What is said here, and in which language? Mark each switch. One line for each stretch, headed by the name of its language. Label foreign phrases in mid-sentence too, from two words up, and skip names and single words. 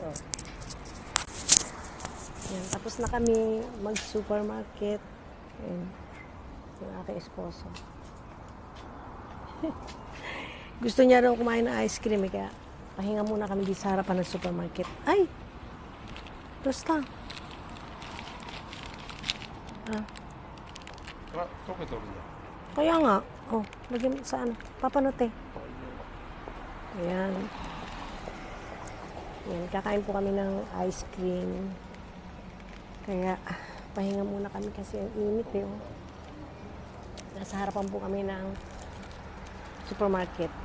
Filipino: Yan, tapos na kami mag-supermarket. Ayan. Yung aking esposo. Gusto niya raw kumain ng ice cream, kaya pahinga muna kami di sa harapan ng supermarket. Ay! Basta. Ah,
Japanese: 溶けとるね。
Filipino: kaya nga. Oh, lagyan sa ano. Papanote. Ayan. Ayan, kakain po kami ng ice cream. Kaya, pahinga muna kami kasi ang init eh. Oh. Nasa harapan po kami ng supermarket.